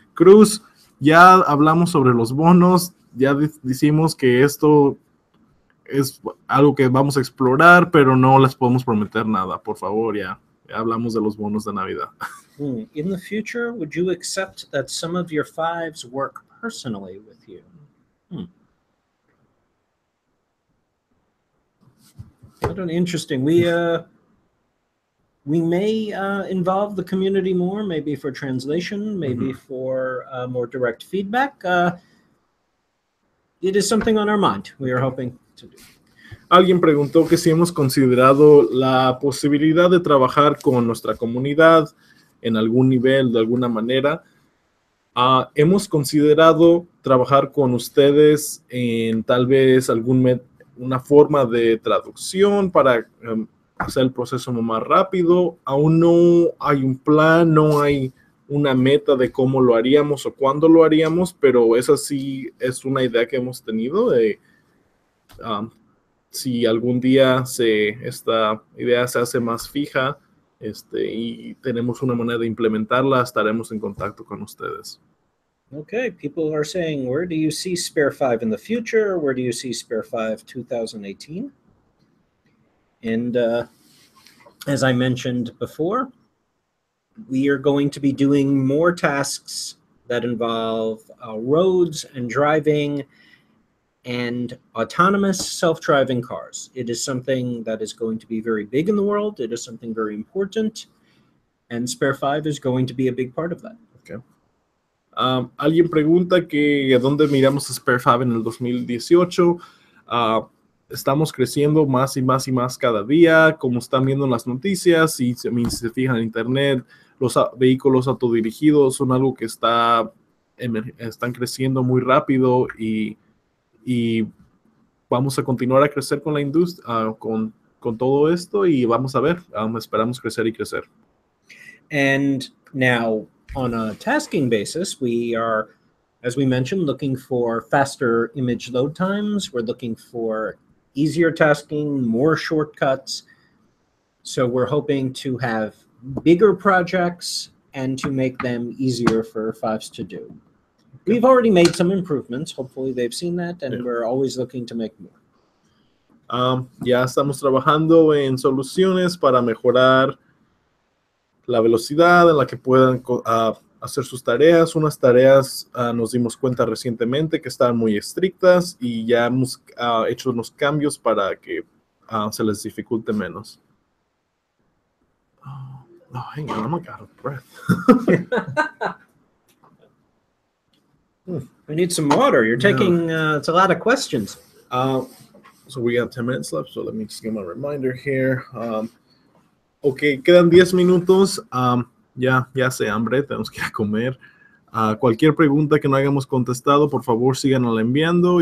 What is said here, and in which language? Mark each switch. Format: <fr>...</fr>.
<es>Cruz, ya hablamos sobre los bonos, ya decimos que esto es algo que vamos a explorar, pero no les podemos prometer nada, por favor, ya hablamos de los bonos de Navidad.</es> <en>In the future, would you accept that some of your fives work personally with you? Interesting. We may involve the community more, maybe for translation, maybe for more direct feedback. It is something on our mind. We are hoping to do.</en> <es>Alguien preguntó que si hemos considerado la posibilidad de trabajar con nuestra comunidad en algún nivel, de alguna manera. Hemos considerado trabajar con ustedes en tal vez una forma de traducción para hacer el proceso más rápido. Aún no hay un plan, no hay una meta de cómo lo haríamos o cuándo lo haríamos, pero esa sí es una idea que hemos tenido de si algún día esta idea se hace más fija y tenemos una manera de implementarla, estaremos en contacto con ustedes.</es> <en>Okay, people are saying, where do you see Spare5 in the future? Where do you see Spare5 2018? And as I mentioned before, we are going to be doing more tasks that involve roads and driving and autonomous self-driving cars. It is something that is going to be very big in the world. It is something very important. And Spare5 is going to be a big part of that. Okay.</en> <es>Alguien pregunta que dónde miramos a Spare5 en el 2018. Estamos creciendo más y más y más cada día, como están viendo en las noticias, y si se fijan en internet, los vehículos autodirigidos son algo que están creciendo muy rápido y vamos a continuar a crecer con la industria, con todo esto, y vamos a ver, esperamos crecer y crecer.</es> <en>And now, on a tasking basis, we are, as we mentioned, looking for faster image load times. We're looking for easier tasking, more shortcuts. So we're hoping to have bigger projects and to make them easier for fives to do. We've already made some improvements. Hopefully they've seen that, and we're always looking to make more.</en> <es>Ya estamos trabajando en soluciones para mejorar la velocidad en la que puedan hacer sus tareas. Unas tareas nos dimos cuenta recientemente que estaban muy estrictas y ya hemos hecho unos cambios para que se les dificulte menos.</es> <en>Oh, hang on, I'm out of breath. We need some water. You're taking, it's a lot of questions. So we got 10 minutes left, so let me just give my reminder here.</en> <es>Ok, quedan 10 minutos. Ya hace hambre, tenemos que ir a comer. Cualquier pregunta que no hayamos contestado, por favor, síganla enviando.</es>